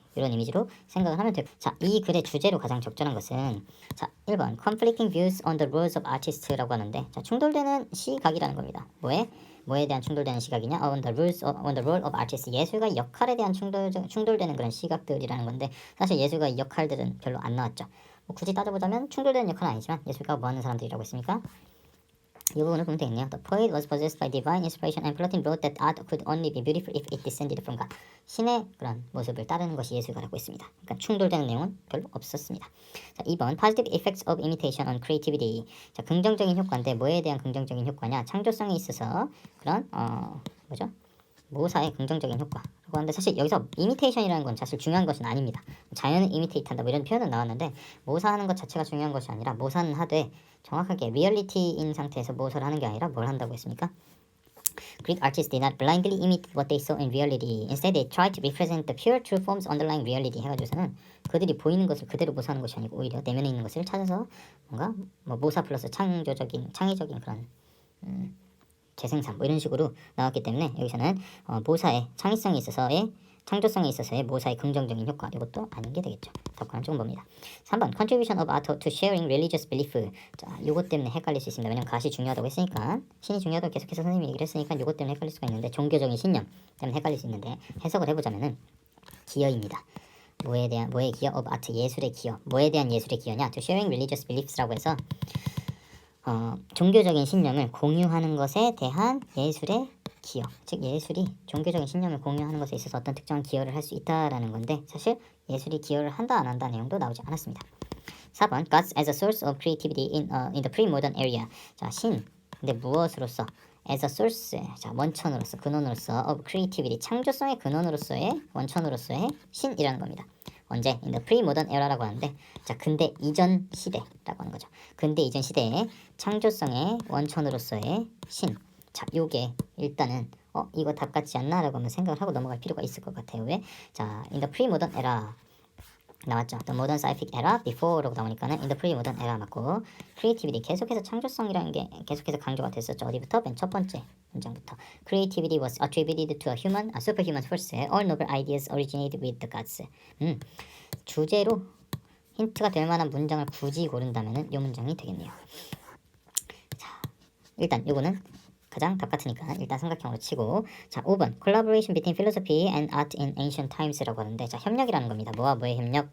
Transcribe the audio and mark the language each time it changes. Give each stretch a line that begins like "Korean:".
Korean: 이런 이미지로 생각을 하면 되고 자, 이 글의 주제로 가장 적절한 것은 자, 1번
English: conflicting views on the roles of artist
Korean: 라고 하는데 자, 충돌되는 시각이라는 겁니다. 뭐에 대한 충돌되는 시각이냐?
English: on the role of artist
Korean: 예술가의 역할에 대한 충돌되는 그런 시각들이라는 건데 사실 예술가의 역할들은 별로 안 나왔죠. 뭐 굳이 따져보자면 충돌되는 역할은 아니지만 예술가가 뭐 하는 사람들이라고 했습니까? 이 부분을 보면 되겠네요.
English: The poet was possessed by divine inspiration and Plato wrote that art could only be beautiful if it descended from God.
Korean: 신의 그런 모습을 따르는 것이 예술가라고 했습니다. 그러니까 충돌되는 내용은 별로 없었습니다. 자, 2번
English: Positive effects of imitation on creativity.
Korean: 자, 긍정적인 효과인데 뭐에 대한 긍정적인 효과냐? 창조성에 있어서 그런 모사의 긍정적인 효과라고 하는데 사실 여기서 이미테이션이라는 건 사실 중요한 것은 아닙니다. 자연을 이미테이트한다 뭐 이런 표현은 나왔는데 모사하는 것 자체가 중요한 것이 아니라 모사는 하되 정확하게 리얼리티인 상태에서 모사를 하는 게 아니라 뭘 한다고 했습니까?
English: Greek artists did not blindly imitate what they saw in reality. Instead, they tried to represent the pure, true forms underlying reality.
Korean: 해가지고서는 그들이 보이는 것을 그대로 모사하는 것이 아니고 오히려 내면에 있는 것을 찾아서 뭔가 뭐 모사 플러스 창의적인 그런 재생산 뭐 이런 식으로 나왔기 때문에 여기서는 모사의 창의성에 있어서의 창조성에 있어서의 모사의 긍정적인 효과 이것도 아닌 게 되겠죠. 덕분은 조금 봅니다.
English: 3번 contribution of art to sharing religious belief.
Korean: 자, 요것 때문에 헷갈릴 수 있습니다. 왜냐면 가시 중요하다고 했으니까 신이 중요하다고 계속해서 선생님이 얘기를 했으니까 요것 때문에 헷갈릴 수가 있는데 종교적인 신념 때문에 헷갈릴 수 있는데 해석을 해보자면은 기여입니다. 뭐에 기여?
English: of art
Korean: 예술의 기여. 뭐에 대한 예술의 기여냐?
English: to sharing religious beliefs
Korean: 라고 해서 종교적인 신념을 공유하는 것에 대한 예술의 기여, 즉 예술이 종교적인 신념을 공유하는 것에 있어서 어떤 특정한 기여를 할 수 있다라는 건데 사실 예술이 기여를 한다 안 한다 내용도 나오지 않았습니다.
English: 4번 Gods as a source of creativity in the pre-modern era.
Korean: 자, 신. 근데 무엇으로서?
English: as a source.
Korean: 자, 원천으로서, 근원으로서
English: of creativity.
Korean: 창조성의 근원으로서의 원천으로서의 신이라는 겁니다. 언제?
English: in the pre-modern era
Korean: 라고 하는데 자, 근대 이전 시대라고 하는 거죠. 근대 이전 시대의 창조성의 원천으로서의 신. 자, 요게 일단은 이거 답 같지 않나? 라고 한번 생각을 하고 넘어갈 필요가 있을 것 같아요. 왜? 자,
English: in the pre-modern era
Korean: 나왔죠.
English: The modern scientific era before
Korean: 라고 나오니까는 in the pre-modern era 맞고 creativity 계속해서 창조성이라는 게 계속해서 강조가 됐었죠. 어디부터? 맨 첫 번째 문장부터
English: creativity was attributed to a superhuman force. All noble ideas originated with the gods.
Korean: 주제로 힌트가 될 만한 문장을 굳이 고른다면은 이 문장이 되겠네요. 자, 일단 요거는 가장 답 같으니까 일단 삼각형으로 치고 자 5번
English: collaboration between philosophy and art in ancient times
Korean: 라고 하는데 자 협력이라는 겁니다. 뭐와 뭐의 협력?